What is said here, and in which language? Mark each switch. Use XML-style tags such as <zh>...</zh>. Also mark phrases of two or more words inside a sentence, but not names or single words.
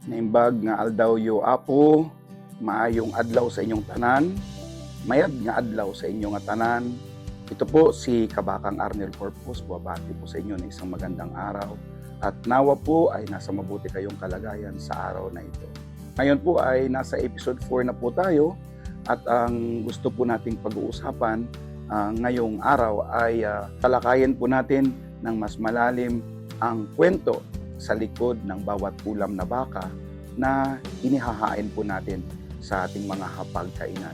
<ilo>Naimbag nga aldaw yo Apo,</ilo> <hil>maayong adlaw sa inyong tanan, mayad nga adlaw sa inyong nga tanan.</hil> <tl>Ito po si Kabakang Arnel Corpus, buwabati po sa inyo ng isang magandang araw. At nawa po ay nasa mabuti kayong kalagayan sa araw na ito. Ngayon po ay nasa episode 4 na po tayo at ang gusto po nating pag-uusapan ngayong araw ay talakayin po natin ng mas malalim ang kwento sa likod ng bawat ulam na baka na inihahain po natin sa ating mga hapagkainan.</tl>